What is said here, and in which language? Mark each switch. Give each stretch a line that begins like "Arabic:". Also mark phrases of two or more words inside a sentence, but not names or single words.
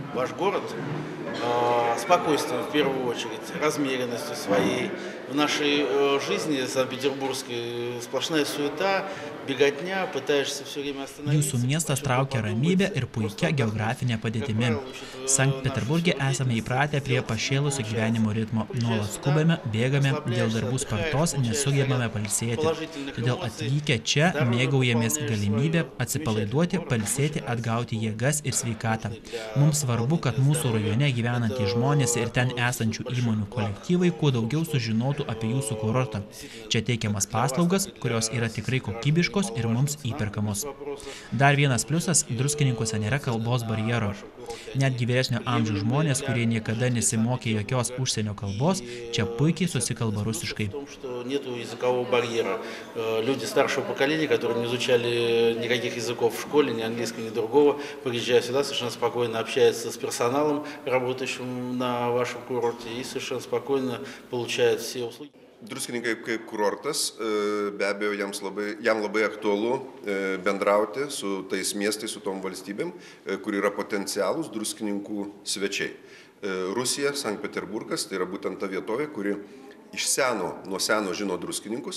Russian: ваш город спокойствием в первую очередь, размеренностью своей. В нашей жизни санкт-петербургской сплошная суета, беготня, пытаешься все время
Lithuanian: Jūsų
Russian: остановиться,
Lithuanian: miestas
Russian: о чем-то
Lithuanian: traukia ramybė
Russian: подумать.
Lithuanian: ir
Russian: Просто
Lithuanian: puikia
Russian: вот так вот.
Lithuanian: geografinė
Russian: Как
Lithuanian: padėtimi.
Russian: правило,
Lithuanian: Sankt
Russian: наши
Lithuanian: Peterburge
Russian: все
Lithuanian: esame
Russian: деятельности
Lithuanian: įpratę prie
Russian: сделать
Lithuanian: pašėlusio
Russian: получается.
Lithuanian: gyvenimo ritmo.
Russian: Приезжая
Lithuanian: Nuolat
Russian: сюда,
Lithuanian: skubame, bėgame, dėl
Russian: расслабляешься,
Lithuanian: darbų
Russian: отдыхаешь,
Lithuanian: spartos
Russian: получаешь заряд
Lithuanian: nesugebame pailsėti.
Russian: положительных
Lithuanian: Todėl
Russian: эмоций,
Lithuanian: atvykę čia
Russian: здоровье
Lithuanian: mėgaujamės
Russian: пополняешь
Lithuanian: galimybę
Russian: свое.
Lithuanian: atsipalaiduoti,
Russian: Замечательный город,
Lithuanian: pailsėti,
Russian: очень нравится.
Lithuanian: atgauti jėgas ir sveikatą.
Russian: Отличный для
Lithuanian: Mums svarbu, kad
Russian: пополнения
Lithuanian: mūsų
Russian: здоровья.
Lithuanian: rajone gyvenantys žmonės ir ten
Russian: Одно из
Lithuanian: esančių
Russian: больших
Lithuanian: įmonių
Russian: благ
Lithuanian: kolektyvai kuo
Russian: в том,
Lithuanian: daugiau
Russian: что
Lithuanian: sužinotų apie jūsų kurortą.
Russian: действительно,
Lithuanian: Čia teikiamas
Russian: как для вас,
Lithuanian: paslaugas,
Russian: так и
Lithuanian: kurios
Russian: для
Lithuanian: yra tikrai
Russian: граждан
Lithuanian: kokybiškos ir mums
Russian: немаловажно знать
Lithuanian: įperkamos.
Russian: этот вопрос.
Lithuanian: Dar vienas pliusas – druskininkuose nėra kalbos barjero. Netgi vyresnio amžiaus žmonės, kurie niekada nesimokė jokios užsienio kalbos, čia puikiai susikalba rusiškai.
Russian: В том, что нету языкового барьера. Люди старшего поколения, которые не изучали никаких языков в школе, ни английского, ни другого, приезжая сюда, совершенно спокойно общаются с персоналом, работающим на вашем курорте, и совершенно спокойно получают все услуги.
Lithuanian: Druskininkai kaip kurortas, be abejo, jam labai aktualu bendrauti su tais miestais, su tom valstybėm, kur yra potencialūs druskininkų svečiai. Rusija, Sankt Peterburgas, tai yra būtent ta vietovė, kuri nuo seno žino druskininkus.